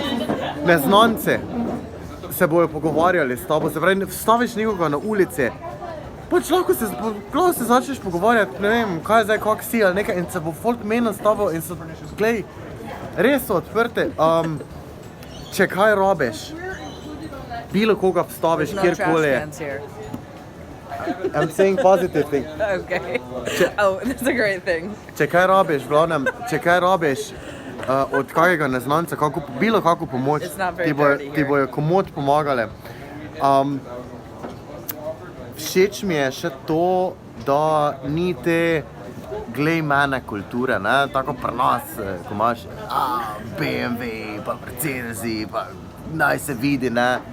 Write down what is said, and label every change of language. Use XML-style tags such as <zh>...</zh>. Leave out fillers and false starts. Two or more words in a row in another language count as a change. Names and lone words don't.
<sl>Neznanci se bojo pogovarjali s tabo, se pravi, vstaviš nekoga na ulici, pač lahko se začneš pogovarjati, ne vem, kaj je zdaj, kak si ali nekaj in se bo folk menil s tabo in so, glej, res so odprti. če kaj rabiš, bilo koga vstaviš,</sl> <en>No trash</en> <sl>kjerkoli.</sl> <en>cans here. I'm saying positive thing. Okay. Oh, that's a great thing.</en> <sl>Če kaj rabiš, v glavnem, če kaj rabiš od kakega neznanca, bilo kako pomoč,</sl> <en>It's not very</en> <sl>ti bojo,</sl> <en>dirty</en> <sl>ti</sl> <en>here.</en> <sl>bojo komod pomagale. Všeč mi je še to, da ni te glej mene kulture, ne? Tako pri nas, ko imaš BMW, pa Mercedesi, pa naj se vidi, ne?</sl>